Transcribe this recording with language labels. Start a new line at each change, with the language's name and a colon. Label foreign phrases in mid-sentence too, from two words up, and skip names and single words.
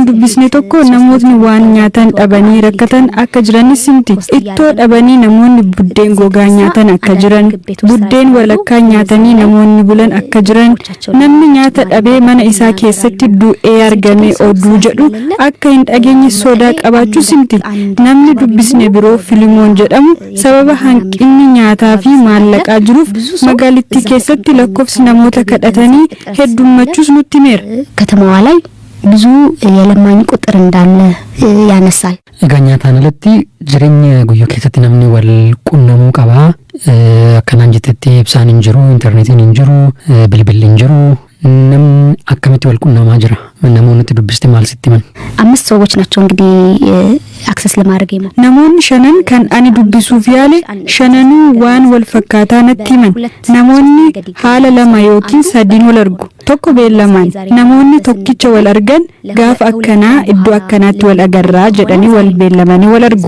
Oromo: dubbisne tokko namootni waan nyaatan dhabanii rakkatan akka jiranis himti ittoo dhabanii namoonni buddeen gogaa nyaatan akka jiran buddeen walakkaa nyaatanii namoonni bulan akka jiran namni nyaata dhabee mana isaa keessatti du'ee argame oduu jedhu akka hin dhageenye sodaa qabaachuu himti namni dubbisne biroo Filimoon jedhamu sababa hanqinni nyaataa fi maallaqaa jiruuf magaalittii keessatti lakkoofsi namoota kadhatanii heddummachuus nutti himeera
Amharic: ከተማዋ ላይ ብዙ የለማኝ ቁጥር እንዳለ ያነሳል
Oromo: egaa nyaataan alatti jireenya guyyuu keessatti namni wal qunnamuu qaba akkanaan jettetti ibsaan hin jiru intarneetiin hin jiru bilbilli hin jiru namni akkamitti wal qunnamaa jira namoonni dubbiste maal sitti man
Amharic: አምስት ሰዎች ናቸው እንግዲህ አክሰስ ለማድረግ ይሞ
Oromo: namoonni shanan kan ani dubbisuuf yaale shananuu waan wal fakkaataa natti himan namoonni haala lama yookiin sadiin wal argu tokko beellamaan namoonni tokkicha wal argan gaaf akkanaa iddoo akkanaatti wal agarraa jedhanii wal beellamanii wal argu